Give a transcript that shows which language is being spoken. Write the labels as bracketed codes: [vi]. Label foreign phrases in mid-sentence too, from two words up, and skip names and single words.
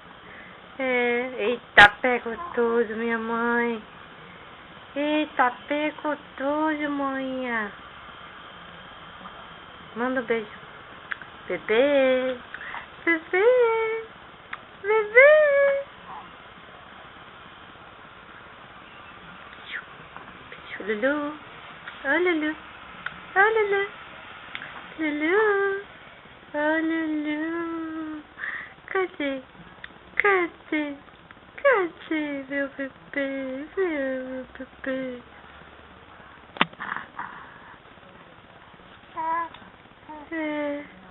[pt] Eita, pegou tudo, minha mãe. Eita, pegou tudo, manhã. Manda um beijo. Bebê. Bebê. Bebê. Lulu. Oh, Lulu. Oh, Lulu. Lulu. Oh, Lulu. Cadê? Cadê? Cadê meu bebê? Meu bebê. É.